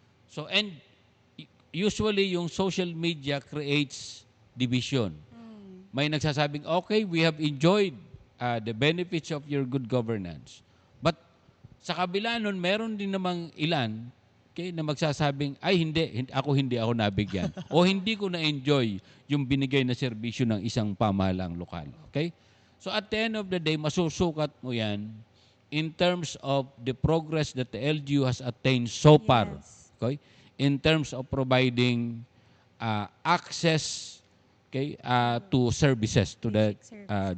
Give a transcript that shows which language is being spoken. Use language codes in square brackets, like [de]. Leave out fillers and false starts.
[en] So, and usually yung social media creates division. [tl] May nagsasabing, [en] okay, we have enjoyed the benefits of your good governance. [tl] But sa kabila nun, meron din namang ilan, okay, na magsasabing, ay hindi ako nabigyan. O hindi ko na-enjoy yung binigay na serbisyo ng isang pamahalang lokal. [en] Okay? So at the end of the day, [tl] masusukat mo yan [en] in terms of the progress that the LGU has attained so far. Yes. Okay? In terms of providing access, okay, to services to the Basic service.